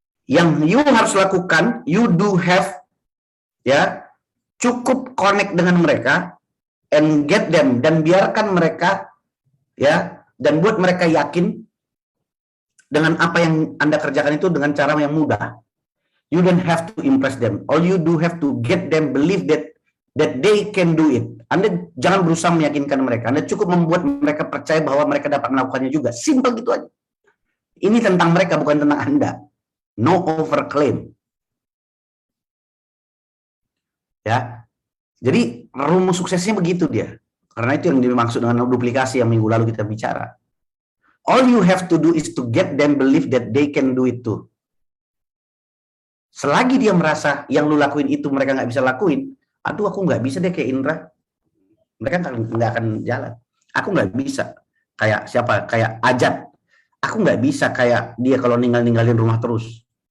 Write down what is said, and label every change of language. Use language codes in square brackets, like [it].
[id] Yang you harus lakukan, [en] you do have [id] ya, cukup connect dengan mereka [en] and get them, [id] dan biarkan mereka ya, dan buat mereka yakin dengan apa yang Anda kerjakan itu dengan cara yang mudah. [en] You don't have to impress them. All you do have to get them believe that they can do it. [id] Anda jangan berusaha meyakinkan mereka. Anda cukup membuat mereka percaya bahwa mereka dapat melakukannya juga. Simple gitu aja. Ini tentang mereka, bukan tentang Anda. [en] No overclaim. [id] Ya. Jadi rumus suksesnya begitu dia. Karena itu yang dimaksud dengan duplikasi yang minggu lalu kita bicara. [en] All you have to do is to get them believe that they can do it too. [id] Selagi dia merasa yang lu lakuin itu mereka nggak bisa lakuin, aduh aku nggak bisa deh kayak Indra, mereka nggak akan jalan. Aku nggak bisa kayak siapa, kayak Ajat. Aku nggak bisa kayak dia kalau ninggalin rumah terus.